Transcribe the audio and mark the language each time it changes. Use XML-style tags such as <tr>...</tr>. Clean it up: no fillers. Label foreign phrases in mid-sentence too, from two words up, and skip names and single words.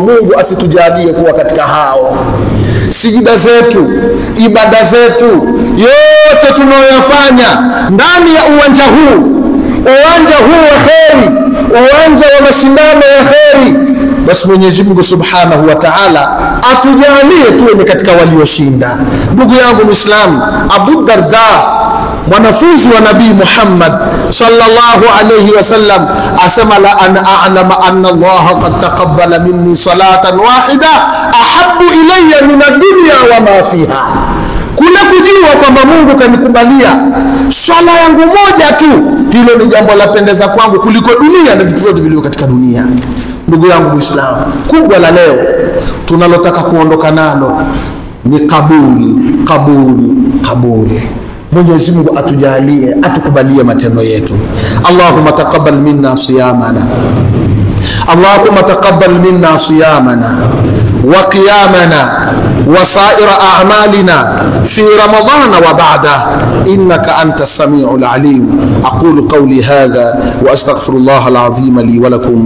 <sw>Mungu asitujalie kuwa katika hao. Sijida zetu, ibada zetu, yote tunayoyafanya ndani ya uwanja huu, uwanja huu wa kheri, uwanja wa mashindano ya kheri. Basi Mwenyezi Mungu</sw> <ar>سبحانه وتعالى</ar> <sw>atujalie tuwe ni katika walioshinda. Ndugu yangu Muislamu,</sw> <ar>Abu Darda,</ar> <sw>mwanafunzi wa Nabii Muhammad</sw> <ar>صلى الله عليه وسلم, asema لأن أعلم أن الله قد تقبل مني صلاة واحدة أحب إلي من الدنيا وما فيها.</ar> <sw>Kule kujua kwamba Mungu kanikubalia swala yangu moja tu, hilo ni jambo la pendeza kwangu kuliko dunia na vitu vyote vilivyo katika dunia. Ndugu yangu Muislamu, kubwa la leo tunalotaka kuondoka nalo ni kabuli. Mwenyezi Mungu atujalie, atukubalie matendo yetu.</sw> <ar>اللهم تقبل منا صيامنا اللهم تقبل منا صيامنا وقيامنا وسائر أعمالنا في رمضان وبعد إنك أنت السميع العليم. أقول قولي هذا وأستغفر الله العظيم لي ولكم.</ar>